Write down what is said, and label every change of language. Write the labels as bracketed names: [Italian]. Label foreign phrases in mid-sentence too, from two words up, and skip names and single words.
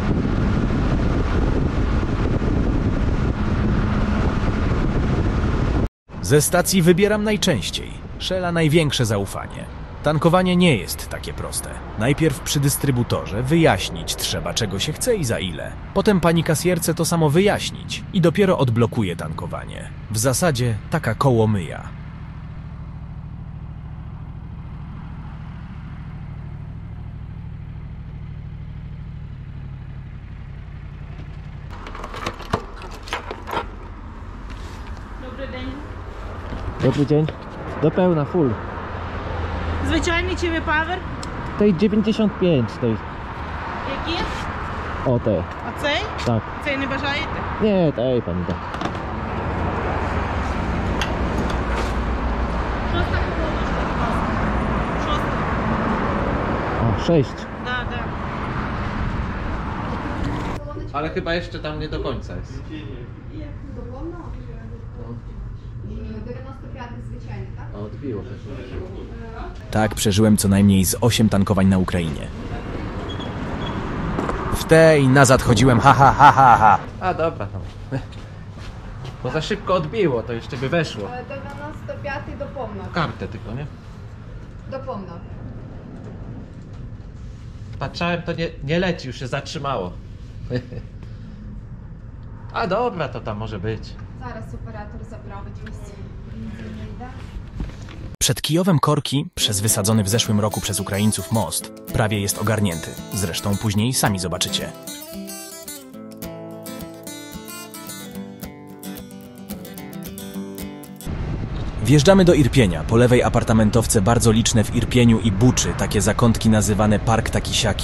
[Polish] Ze stacji wybieram najczęściej. Shella największe zaufanie. Tankowanie nie jest takie proste. Najpierw przy dystrybutorze wyjaśnić trzeba, czego się chce i za ile. Potem pani kasjerce to samo wyjaśnić i dopiero odblokuje tankowanie. W zasadzie taka kołomyja. [Ukrainian] Добрий день. [Polish] Dobry dzień. Do pełna, full. [Ukrainian] Звичайний чи ви павер? [Polish] Tej 95, tej. [Ukrainian] Які? [Polish] O, te. [Ukrainian] А цей? [Polish] Tak. [Ukrainian] Цей не бажаєте? [Polish] Nie, tej pani da. [Ukrainian] Шоста колоночка, будь ласка. Шоста. [Polish] A, 6. [Ukrainian] Да, да. [Polish] Ale chyba jeszcze tam nie do końca jest. 95 zwyczajny, tak? Odbiło. Tak przeżyłem co najmniej z 8 tankowań na Ukrainie. W tej nazad chodziłem ha ha ha ha ha. A dobra, no. Bo za szybko odbiło, to jeszcze by weszło. 95 do pomna. Kartę tylko, nie? Do pomna. Patrzałem, to nie leci, już się zatrzymało. A dobra, to tam może być. [Ukrainian] Зараз оператор заправить місце. [Polish] Przed Kijowem Korki, przez wysadzony w zeszłym roku przez Ukraińców most, prawie jest ogarnięty. Zresztą później sami zobaczycie. Wjeżdżamy do Irpienia, po lewej apartamentowce bardzo liczne w Irpieniu i Buczy, takie zakątki nazywane Park Taki-siaki.